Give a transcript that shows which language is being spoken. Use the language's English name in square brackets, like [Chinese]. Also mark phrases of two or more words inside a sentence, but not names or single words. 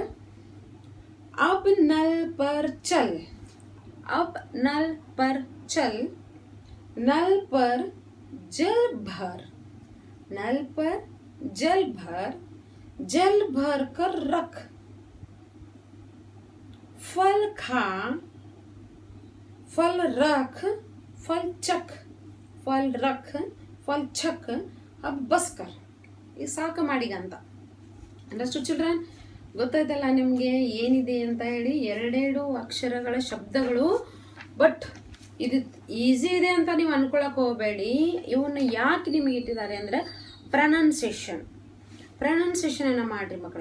[Hindi] अब नल पर चल, अब नल पर चल, नल पर जल भर, नल पर जल भर, जल भर कर रख. फल खा, फल रख, फल चख, फल रख, फल छक. अब बस कर. ये साक [Kannada] ಮಾಡಿಗ ಅಂತ. [English] Understood children? [Kannada] ಗೊತ್ತಾಯ್ತಲ್ಲ ನಿಮಗೆ ಏನಿದೆ ಅಂತ ಹೇಳಿ. ಎರಡೆರಡು ಅಕ್ಷರಗಳ ಶಬ್ದಗಳು, ಬಟ್ ಇದು ಈಸಿ ಇದೆ ಅಂತ ನೀವು ಅನ್ಕೊಳಕ್ಕೆ ಹೋಗಬೇಡಿ. ಇವನ್ನ ಯಾಕೆ ನಿಮಗೆ ಇಟ್ಟಿದ್ದಾರೆ ಅಂದರೆ ಪ್ರನೌನ್ಸೇಷನನ್ನು ಮಾಡಿರಿ ಮಕ್ಕಳೇ.